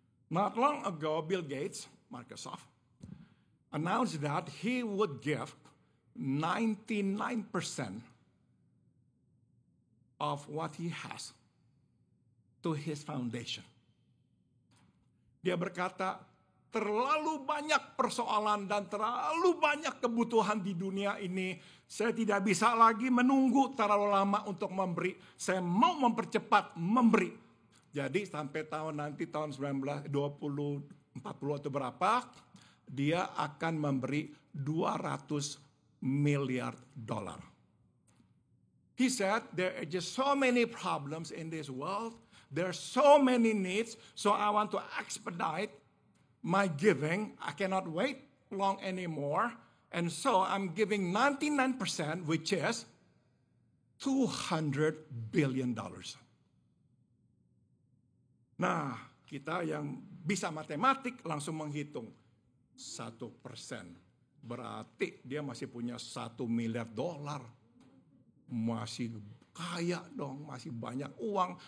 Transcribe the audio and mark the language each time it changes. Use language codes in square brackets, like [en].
[en] Not long ago, Bill Gates, Microsoft, announced that he would give 99% of what he has to his foundation. [id] Dia berkata, terlalu banyak persoalan dan terlalu banyak kebutuhan di dunia ini. Saya tidak bisa lagi menunggu terlalu lama untuk memberi. Saya mau mempercepat memberi. Jadi sampai tahun 1940 atau berapa, dia akan memberi $200 miliar. [en] He said, there are just so many problems in this world. There are so many needs. So I want to expedite my giving. I cannot wait long anymore. And so I'm giving 99%, which is $200 billion. [id] Nah, kita yang bisa matematik langsung menghitung 1%. Berarti dia masih punya $1 miliar. Masih kaya dong, masih banyak uang.